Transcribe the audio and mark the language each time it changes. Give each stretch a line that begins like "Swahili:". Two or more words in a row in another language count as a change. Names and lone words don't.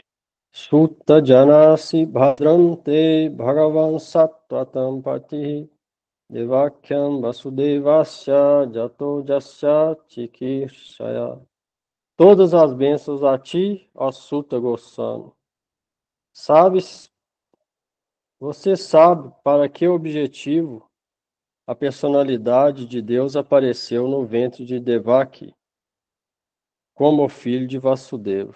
Sanskrit: सुत्त जानासि भद्रं ते भगवन् सत्त्वतां पति देवक्यां वसुदेवस्य जतो जस्य चिकीर्षया.
Portuguese: Todas as bênçãos a ti, ó Sutta Goswami. Você sabe para que objetivo a personalidade de Deus apareceu no ventre de Devaki, como filho de Vasudeva.